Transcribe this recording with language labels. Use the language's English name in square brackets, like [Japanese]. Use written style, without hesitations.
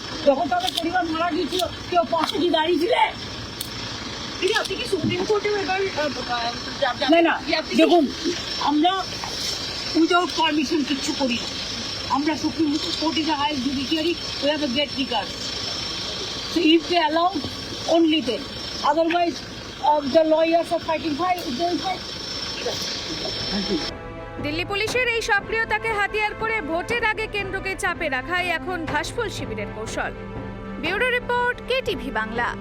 [Bangla] যখন তাদের পরিবার মারা গিয়েছিল কেউ পাশে কি দাঁড়িয়েছিলে? আপনি কি সুপ্রিম কোর্টে না? দেখুন, আমরা [English] without permission [Bangla] কিচ্ছু করি না। [English] আমরা Supreme Court is the highest judiciary, we have a great regard. So if they allow, only then. Otherwise, the lawyers are fighting. Why? They'll fight. [Bangla] Delhi পুলিশের এই সক্রিয়তাকে হাতিয়ার করে ভোটের আগে কেন্দ্রকে চাপে রাখাই এখন ঘাসফুল শিবিরের কৌশল। Bureau report, KTV Bangla.